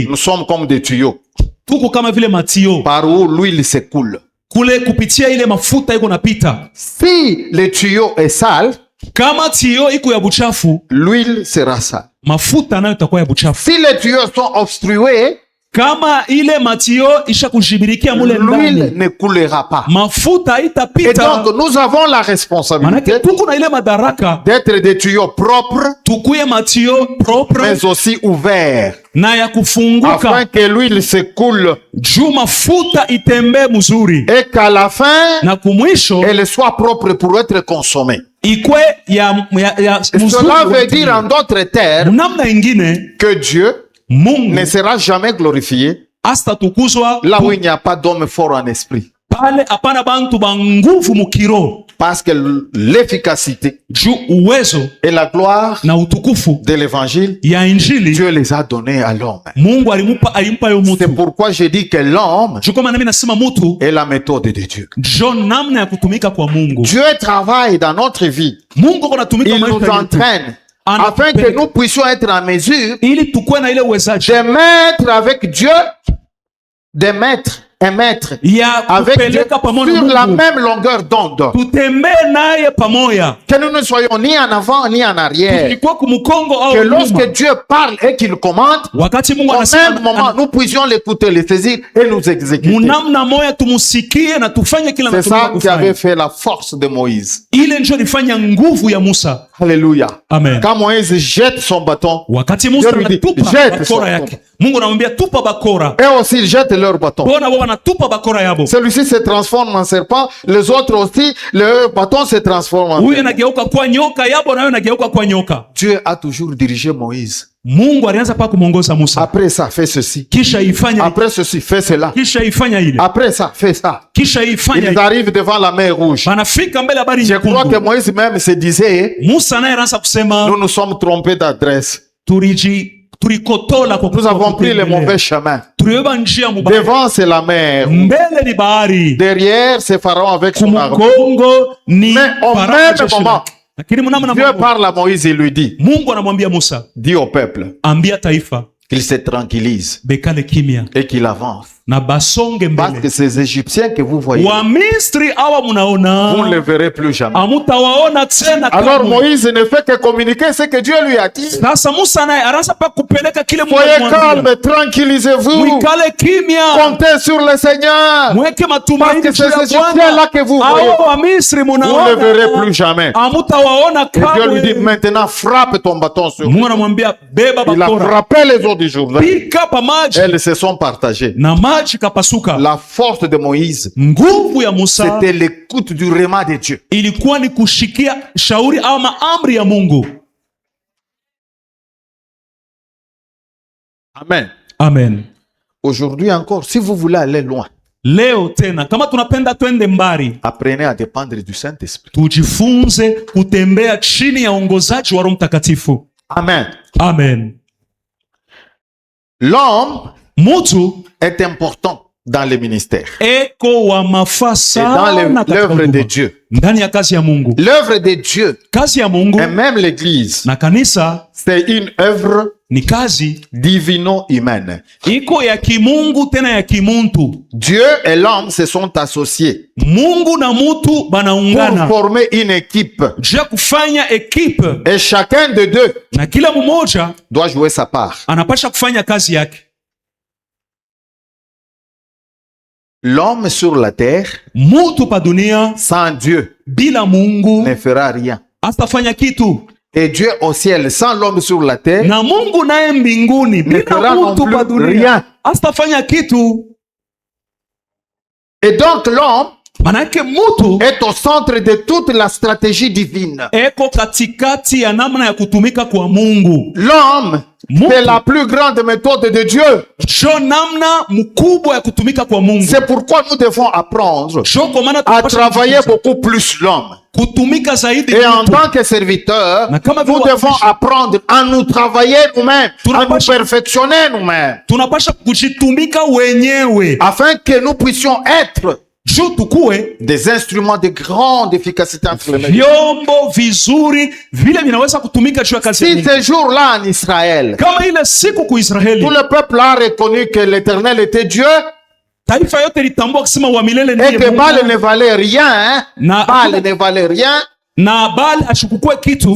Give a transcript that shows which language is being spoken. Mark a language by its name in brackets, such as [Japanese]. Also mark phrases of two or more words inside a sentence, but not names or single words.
[French] nous sommes comme des tuyaux [Swahili] tuko kama vile matio [French] par où l'huile s'écoule. [Swahili] kule kupitia ile mafuta iko napita. [French] Si le tuyau est sale, [Swahili] Kama tio iko ya buchafu, [French] l'huile sera sale. [Swahili] mafuta nayo itakuwa ya buchafu. [French] Si les tuyaux sont obstrués, [Swahili] Kama ile matio isha kushibirikia mule [French] l'huile [Swahili] ndani, [French] ne coulera pas. [Swahili] mafuta [French] Et [Swahili] itapita. [French] donc, nous avons la [Swahili] Manake [French] responsabilité [Swahili] tuko na ile madaraka [French] d'être des tuyaux propres, [Swahili] tukuye matio propre [French] mais aussi ouverts, [Swahili] na ya [French] afin [Swahili] kufunguka [French] que l'huile s'écoule [Swahili] juu mafuta itembee mzuri [French] et qu'à la fin, [Swahili] na kumwisho [French] elle soit propre pour être consommée. [Swahili] ikwe ya mzuri. [French] Cela veut dire en d'autres termes [Swahili] Namna ingine [French] que Dieu [Swahili] Mungu [French] ne sera jamais glorifié [Swahili] hasta tukuzwa [French] là où il n'y a pas d'homme fort en esprit. [Swahili] pale hapana bantu ba nguvu mukiro, [French] parce que l'efficacité [Swahili] juu uwezo [French] et la gloire [Swahili] na utukufu [French] de l'évangile, [Swahili] ya injili [French] Dieu les a donnés à l'homme. [Swahili] Mungu alimpa yo [French] C'est [Swahili] mutu. [French] pourquoi je dis que l'homme [Swahili] Juu kama nami nasema mutu [French] est la méthode de Dieu. [Swahili] njo namna ya kutumika kwa Mungu. [French] Dieu travaille dans notre vie. [Swahili] Mungu anatumika [French] Il nous [Swahili] maisha yetu [French] entraîne afin que nous puissions être en mesure [Swahili] ili tukue na ile uwezaji [French] de mettre avec Dieu, de mettre un maître [Swahili] ya [French] avec Dieu [Swahili] kupeleka pamoja [French] sur [Swahili] na [French] la [Swahili] Mungu, [French] même longueur d'onde. [Swahili] tutembee naye pamoja, [French] Que nous ne soyons ni en avant ni en arrière. [Swahili] tulikuwa kumukongo [French] Que au lorsque [Swahili] nyuma. [French] Dieu parle et qu'il commande, [Swahili] Wakati Mungu [French] au même [Swahili] anasema [French] moment, nous puissions l'écouter, le saisir et nous exécuter. [Swahili] munamna moya tumusikie na tufanye kila [French] C'est ça [Swahili] anachotaka [French] qui avait [Swahili] kufanya. [French] fait la force de Moïse. [Swahili] Ile ndio ilifanya nguvu ya Musa. [French] Alléluia. [Swahili] Amen. [French] Quand Moïse jette son bâton, [Swahili] Wakati Musa [French] Dieu lui dit, [Swahili] anatupa [French] jette [Swahili] bakora [French] son [Swahili] yake, Mungu anamwambia tupa bakora. [French] eux aussi ils jettent leur bâton. [Swahili] Bona wao wanatupa bakora yabo. [French] Celui-ci se transforme en serpent, les autres aussi, leur bâton se transforme en [Swahili] Huyu [French] serpent. [Swahili] anageuka kwa nyoka yabo na yeye anageuka kwa nyoka. [French] Dieu a toujours dirigé Moïse. [Swahili] Mungu alianza pa kumuongoza Musa. [French] Après ça, fais ceci. [Swahili] Kisha ifanya, [French] Après ceci, fais cela. [Swahili] kisha ifanya ile. [French] Après ça, fais ça. [Swahili] Kisha ifanya [French] Ils [Swahili] ile. [French] arrivent devant la mer rouge. [Swahili] Banafika mbele habari [French] Je crois que [Swahili] nyekundu. [French] Moïse même se disait, [Swahili] Musa naye anaanza kusema [French] nous nous sommes trompés d'adresse. [Swahili] tulikotola kwa [French] Nous avons pris le mauvais chemin. [Swahili] tulibeba njia mubaya. [French] Devant, c'est la mer. [Swahili] Mbele ni bahari, [French] Derrière, c'est Pharaon avec son armée. [Swahili] kumukongo ni [French] Mais au [Swahili] Farao [French] même [Swahili] jeshi [French] moment, [Swahili] lake. Lakini mnamna [French] Dieu parle à Moïse et lui dit, [Swahili] Mungu anamwambia Musa, [French] dis au peuple [Swahili] ambia taifa [French] qu'il se tranquillise [Swahili] bekale kimya [French] et qu'il avance. [Swahili] na basonge [French] Parce [Swahili] mbele. [French] que ces Égyptiens que vous voyez, [Swahili] Wa Misri awa [French] vous ne [Swahili] munaona [French] les verrez plus jamais. [Swahili] amutawaona tena. [French] Alors [Swahili] kamwe. [French] Moïse ne fait que communiquer ce que Dieu lui a dit. [Swahili] Sasa Musa naye anaanza pa kupeleka kile Mungu [French] Soyez [Swahili] alimwambia. [French] calme, tranquillisez-vous. [Swahili] Mwikale kimya, [French] Comptez sur le Seigneur. [Swahili] mweke [French] Parce [Swahili] matumaini [French] que [Swahili] juu [French] ces [Swahili] ya [French] Égyptiens-là que vous voyez, [Swahili] Hao wa Misri [French] vous ne les verrez plus [Swahili] munaona [French] jamais. [Swahili] amutawaona [French] Et Dieu lui dit, [Swahili] kamwe. [French] maintenant frappe ton bâton sur [Swahili] Mungu anamwambia beba [French] Il a [Swahili] bakora, [French] frappé les eaux du Jourdain. [Swahili] pika pa maji [French] Elles se sont partagées. [Swahili] na maji kapasuka. [French] La force de Moïse, [Swahili] Nguvu ya Musa [French] c'était l'écoute du rema de Dieu. [Swahili] ilikuwa ni kushikia shauri ama amri ya Mungu. [French] Amen. [Swahili] Amen. [French] Aujourd'hui encore, si vous voulez aller loin, [Swahili] Leo tena kama tunapenda twende mbali, [French] apprenez à dépendre du Saint-Esprit. [Swahili] tujifunze kutembea chini ya uongozaji wa Roho Mtakatifu. [French] Amen. [Swahili] Amen. [French] L'homme [Swahili] Mutu [French] est important dans le ministère [Swahili] eko wa mafaa [French] et dans [Swahili] sana katika [French] l'œuvre de [Swahili] huduma. [French] Dieu. [Swahili] Ndani ya kazi ya Mungu. [French] L'œuvre de Dieu [Swahili] Kazi ya Mungu [French] et même l'Église, [Swahili] na kanisa [French] c'est une œuvre [Swahili] ni kazi [French] divino-humaine. [Swahili] iko ya kimungu tena ya kimuntu. [French] Dieu et l'homme se sont associés [Swahili] Mungu na mutu [French] pour [Swahili] banaungana [French] former une équipe. [Swahili] juu ya kufanya ekipe, [French] Et chacun de deux [Swahili] na kila mmoja [French] doit jouer sa part. [Swahili] anapasha kufanya kazi yake. [French] L'homme sur la terre, [Swahili] Mutu pa dunia [French] sans Dieu, [Swahili] bila Mungu [French] ne fera rien. [Swahili] astafanya kitu, [French] Et Dieu au ciel, sans l'homme sur la terre, [Swahili] na Mungu naye mbinguni [French] ne fera [Swahili] bila [French] non [Swahili] mutu [French] plus [Swahili] pa dunia [French] rien. [Swahili] astafanya kitu. [French] Et donc l'homme [Swahili] Manake mutu [French] est au centre de toute la stratégie divine. [Swahili] eko katikati ya namna ya kutumika kwa Mungu. [French] L'homme, [Swahili] Mungu [French] c'est la plus grande méthode de Dieu. [Swahili] jo namna mkubwa ya kutumika kwa Mungu. [French] C'est pourquoi nous devons apprendre [Swahili] Jo kwa maana [French] à [Swahili] tunapasha [French] travailler [Swahili] kujifunza [French] beaucoup plus l'homme. [Swahili] kutumika zaidi [French] Et en [Swahili] mutu. [French] tant que serviteur, [Swahili] Na kama vile [French] nous devons [Swahili] watumishi, [French] apprendre à nous travailler nous-mêmes, à nous [Swahili] Tunapasha- [French] perfectionner nous-mêmes, [Swahili] tunapasha kujitumika wenyewe [French] afin que nous puissions être [Swahili] juu tukue [French] des instruments de grande efficacité entre les mains. [Swahili] vyombo vizuri vile vinaweza kutumika juu ya kazi ya [French] Si [Swahili] Mungu. [French] ce jour-là en Israël, [Swahili] Kama ile siku ku Israeli [French] tout le peuple a reconnu que l'Éternel était Dieu [Swahili] taifa yote litambua kusema wa milele [French] et [Swahili] ndiye [French] que Baal [Swahili] Mungu [French] ne valait rien, hein? [Swahili] Na- [French] Baal ne valait rien, [Swahili] na Baali ashukukue kitu